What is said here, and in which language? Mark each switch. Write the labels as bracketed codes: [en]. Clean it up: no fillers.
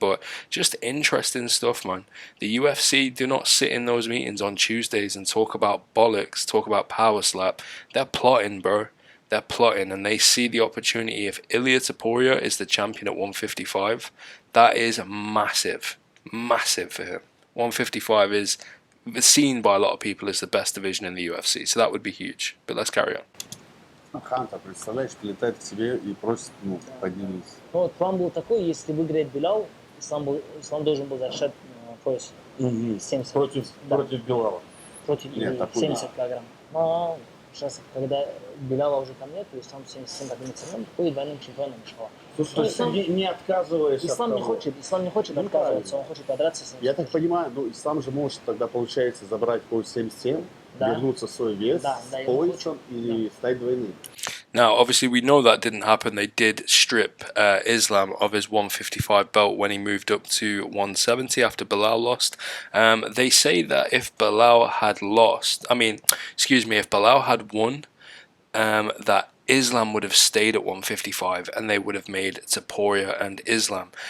[en] But just interesting stuff, man. The UFC do not sit in those meetings on Tuesdays and talk about bollocks, talk about power slap. They're plotting, bro. They're plotting, and they see the opportunity. If Ilia Topuria is the champion at 155, that is massive, massive for him. 155 is seen by a lot of people as the best division in the UFC, so that would be huge. But let's carry on. [ru] Хантер, представляешь, прилетает к тебе и просит, ну, поднимись. Ну, вот план был такой, если выиграет Белял, Ислам должен был защищать пояс 70. Против Белала. Против Нет, 70 килограмм. Но сейчас, когда Беляла уже там нет, то Ислам 77 поднимется, он будет двойным чемпионом Мишхала. Слушай, ты не отказываешься Ислам не хочет отказываться, он хочет подраться с ним. Я так понимаю, ну, Ислам же может тогда, получается, забрать пояс 77, вернуться в свой вес с поясом и стать двойным. [en] Now, obviously, we know that didn't happen. They did strip Islam of his 155 belt when he moved up to 170 after Bilal lost. They say that if Bilal had lost, if Bilal had won, that Islam would have stayed at 155 and they would have made Topuria and Islam.